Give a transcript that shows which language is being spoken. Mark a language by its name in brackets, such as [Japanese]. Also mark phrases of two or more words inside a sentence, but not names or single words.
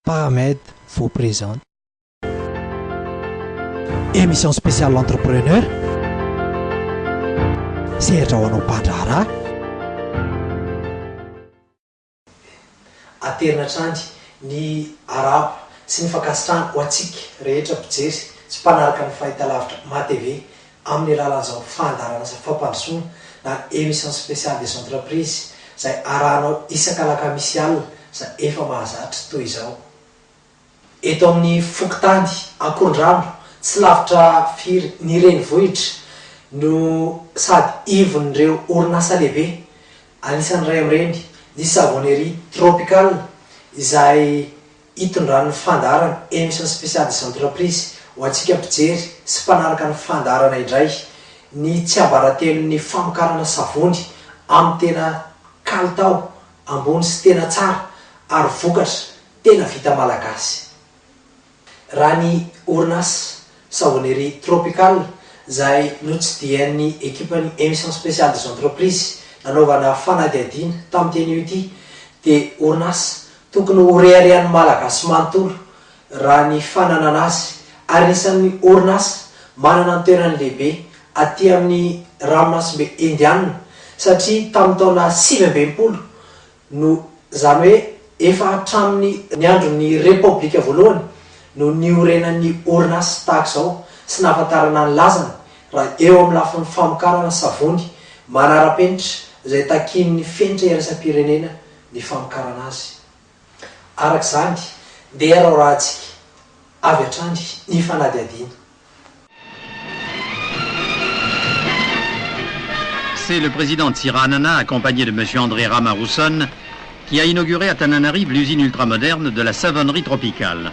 [French] Paramed vous présente émission spéciale l'entrepreneur. [Malagasy] Sehatra ho anao mpandraharaha aterinatrandy ny araba sy ny fakasitrahana ho antsika rehetra mpijery sy mpanaraka ny fahitalavitra matv amin'ny alalan'izao fandarana sy fampandrosoana na [French] émission spéciale des entreprises [Malagasy] izay arahanao isan-kalakamisy alina izay efa mahazatra toy izao. Eto amin'ny fokontany Ankorondrano tsy lavitra firy ny renivohitra no sady ivon'ireo orinasa lehibe anisan'ny ray amin'ireny ny [French] savonnerie tropicale [Malagasy] izay hitondrany fandarana [French] émission spéciale des entreprises [Malagasy] ho antsika mpijery sy mpanaraka ny fandarana indray ny tsy ambaratelon'ny famokarana savony amin'ny tena kalitao ambony sy tena tsara ary vokatra tena vita malagasy. Raha ny orinasa [French] savonnerie tropicale [Malagasy] izay notsidian'ny ekipan'ny [French] émission spéciale des entreprises [Malagasy] nanaovana fanadihadiana tamin'ny teny io ity dia orinasa tokony ho reharehan'ny malagasy manontolo raha ny fananana azy ary anisan'ny orinasa manana ny toerany lehibe aty amin'ny ranomasimbe indiana satria tamin'ny taona 2020 no zany hoe efa hatramin'ny ny andron'ny repoblika voalohany no niorenan'ny orinasa tahaka izao sy nahafantarana ny lazany raha eo amin'ny lafin'ny famokarana savony manara-penitra izay takin'ny fenitra iraisam-pirenena ny famokarana azy. Arak'izany ndeha raharantsika avy hatrany ny fanadihadiana. [French] C'est le président Tsiranana, accompagné de M. André Ramarousson, qui a inauguré à Tananarive l'usine ultramoderne de la savonnerie tropicale.